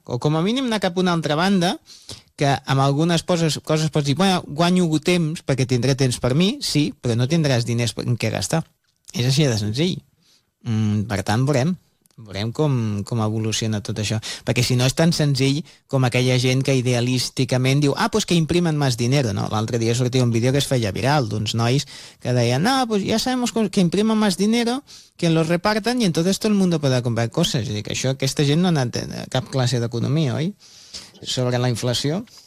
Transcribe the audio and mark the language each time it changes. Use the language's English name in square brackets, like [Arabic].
[Catalan] O com a mínim anar cap a una altra banda, que amb algunes coses pots dir, bueno, guanyo temps perquè tindré temps per mi, sí, però no tindràs diners en què gastar. És així de senzill. Per tant, veurem. Veurem com evoluciona tot això. Perquè si no és tan senzill com aquella gent que idealísticament diu, ah, [Spanish] pues que imprimen més dinero, [Catalan] no? L'altre dia sortia un vídeo que es feia viral d'uns nois que deien, [Spanish] no, pues ya sabemos que imprimen más dinero, que los reparten y entonces todo el mundo puede comprar cosas. [Catalan] Dic, això, aquesta gent no ha anat a cap classe d'economia, oi? Sobre la inflació.